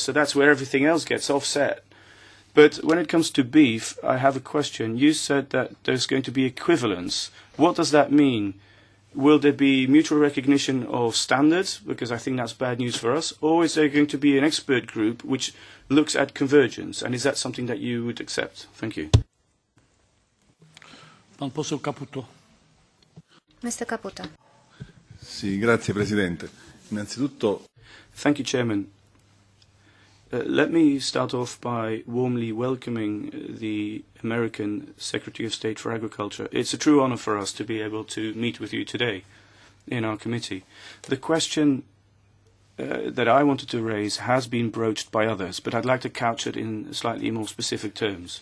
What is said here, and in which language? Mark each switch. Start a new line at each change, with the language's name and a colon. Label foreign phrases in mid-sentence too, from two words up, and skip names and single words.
English: So that's where everything else gets offset. But when it comes to beef, I have a question. You said that there's going to be equivalence. What does that mean? Will there be mutual recognition of standards? Because I think that's bad news for us. Or is there going to be an expert group which looks at convergence? And is that something that you would accept? Thank you.
Polish: Pan poseł Caputo. Mr. Caputo.
Italian: Sì, grazie Presidente. Innanzitutto...
English: Thank you, Chairman. Let me start off by warmly welcoming the American Secretary of State for Agriculture. It's a true honor for us to be able to meet with you today in our committee. The question that I wanted to raise has been broached by others, but I'd like to couch it in slightly more specific terms.